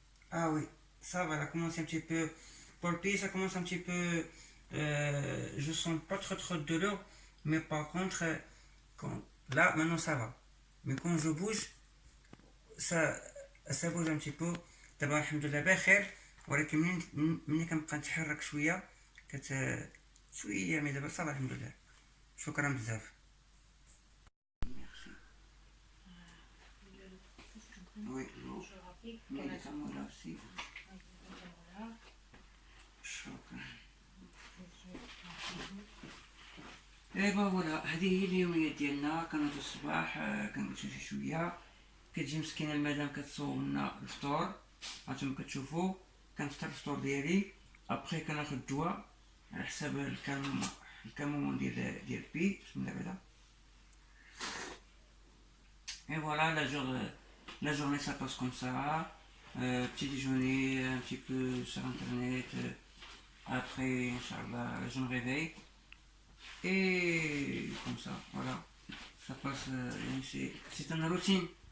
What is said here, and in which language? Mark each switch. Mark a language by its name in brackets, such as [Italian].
[French] Ah oui, ça va, ça commence un petit peu. Pour le pied, ça commence un petit peu. Je sens pas trop de douleur, mais par contre, là, maintenant ça va. Mais quand je bouge, ça bouge un petit peu. [Arabic] دابا الحمد لله بخير ولكن مني كنبقى نتحرك شويه شويه مي دابا صافي الحمد لله. شكرا بزاف. [French] Oui, médicaments là aussi. [Arabic] ايوا فوالا هذه هي اليوميه ديالنا. كنوض الصباح كنمشي شويه كتجي مسكينه المدام كتصوب لنا الفطور هانتوما كتشوفوا. كنفطر الفطور ديالي ابخي كناخذ الدواء على حساب الكمومون ديال بي. بسم الله بعدا. [French] Et voilà, la journée ça passe comme ça. Petit déjeuner, un petit peu sur internet. Après, Inch'Allah, je me réveille. Et comme ça, voilà. Ça passe. C'est une routine.